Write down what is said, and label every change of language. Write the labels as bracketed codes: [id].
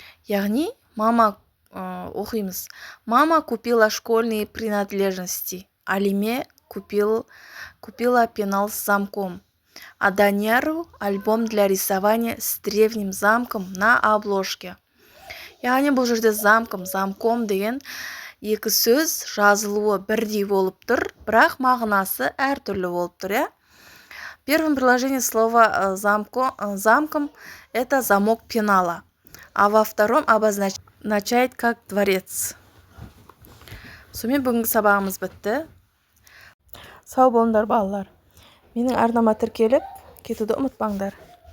[kk] Яғни, оқимыз. [ru] Мама купила школьные принадлежности. Алиме купила пенал с замком. А Данияру альбом для рисования с древним замком на обложке. [kk] Яғни бұл жерде замком деген екі сөз жазылуы бірдей болып тұр, бірақ мағынасы әртүрлі болып тұр, я? [ru] В первом предложении слово замком это замок пенала, а во втором обозначает как дворец. [kk] Сонымен бүгінгі сабағымыз бітті. Сау болыңдар балалар. Менің арнама тіркеліп кетуді ұмытпаңдар.